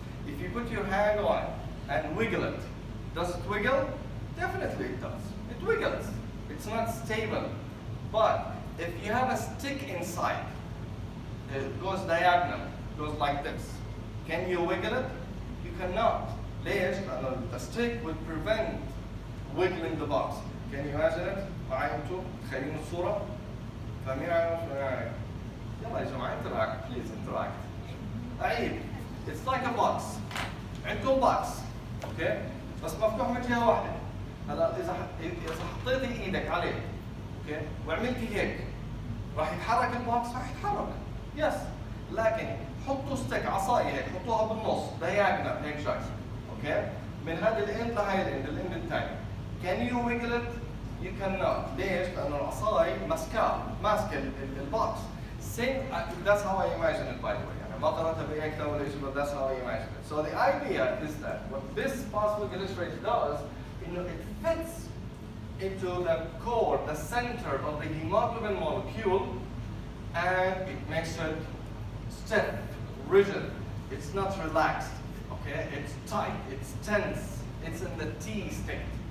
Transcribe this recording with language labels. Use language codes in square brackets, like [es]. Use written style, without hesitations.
[en] If you put your hand on it and wiggle it, does it wiggle? Definitely it does. It wiggles. It's not stable. But if you have a stick inside, it goes diagonal, goes like this. Can you wiggle it? You cannot. [ar] ليش؟ لأنه [en] the stick would prevent wiggling the box. Can you imagine it؟ [ar] معي انتم؟ تخيلين الصورة؟ فاهمين علي؟ يلا يا جماعة [en] interact, please interact. [ar] عيب. [en] It's like a box. [ar] عندكم [en] box. [ar] اوكي؟ بس مفتوح من جهة واحدة. هلا إذا حطيتي إيدك عليه، اوكي؟ وعملتي هيك، راح يتحرك البوكس؟ راح يتحرك. يس. لكن حطوا ستيك عصاية هيك، حطوها بالنص، diagonal هيك شكل. اوكي؟ من هذا الاند لهي الاند الثاني. [en] Can you wiggle it? You cannot. [ar] ليش؟ لأنه العصاية ماسكة البوكس. [en] Same, that's how I imagine it by the way. [ar] يعني ما قرأتها بأي كتاب ولا شيء, [en] but that's how I imagine it. So the idea is that what this phosphoglycerate does, it fits into the core, the center of the hemoglobin molecule, and it makes it stiff, rigid. It's not relaxed. Okay, it's tight, it's tense, it's in the T state.